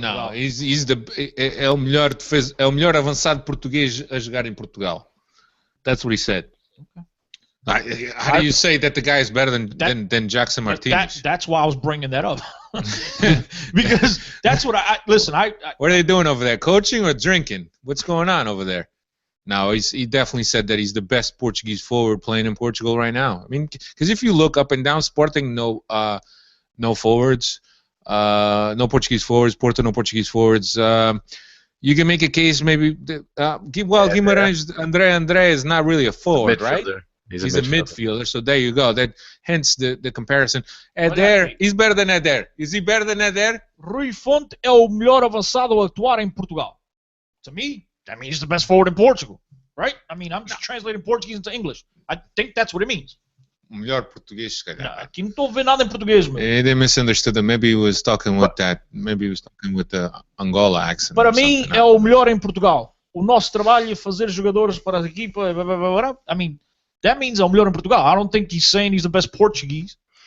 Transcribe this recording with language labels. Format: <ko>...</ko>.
<en>No, he's</en> <pt>é o melhor avançado português a jogar em Portugal.</pt> <en>That's what he said. Okay. How do you say that the guy is better than Jackson Martinez? That's why I was bringing that up. Because that's what listen. What are they doing over there? Coaching or drinking? What's going on over there? No, he definitely said that he's the best Portuguese forward playing in Portugal right now. I mean, because if you look up and down, Sporting no forwards, no Portuguese forwards. Porto no Portuguese forwards. You can make a case maybe. Guimarães André is not really a forward, right? He's a midfielder, so there you go. Hence the comparison. Eder, he's better than Eder. Is he better than Eder?</en> <pt>Rui Fonte é o melhor avançado a atuar em Portugal.</pt> <en>To me, that means he's the best forward in Portugal, right? I mean, I'm just translating Portuguese into English. I think that's what it means.</en> <pt>O melhor português, se calhar. Aqui não estou vendo nada em português, meu.</pt> <en>They misunderstood him. Maybe he was talking with that. Maybe he was talking with the Angola accent.</en> <pt>Para mim, é o melhor em Portugal. O nosso trabalho é fazer jogadores para a equipa.</pt> <en>I mean, that means</en> <pt>é o melhor em Portugal.</pt> <en>I don't think he's saying he's the best Portuguese.</en>